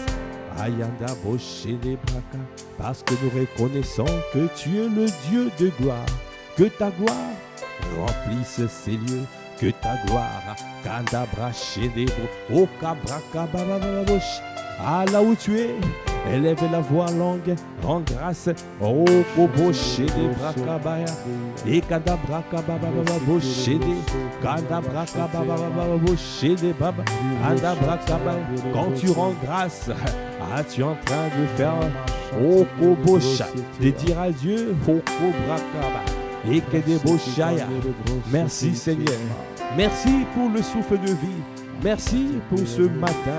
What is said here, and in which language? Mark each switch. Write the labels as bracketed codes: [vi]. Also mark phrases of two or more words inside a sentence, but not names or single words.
[fr] Ayanda Boshé des Braka, parce que nous reconnaissons que tu es le Dieu de gloire. Que ta gloire remplisse ces lieux. Que ta gloire, Kandabra Chédébro, Okabraka Babababosh, là où tu es, élève la voix longue, rends grâce, Okobo Chédébra Baya, et Kandabraka Babababosh Chédé, Kandabraka Babababosh Chédé Baba, Kandabraka Baya. Quand tu rends grâce, tu es en train de faire Okobosha, de dire à Dieu, Okobraka. Et que des beaux chaya. Merci Seigneur. Merci pour le souffle de vie. Merci pour ce matin.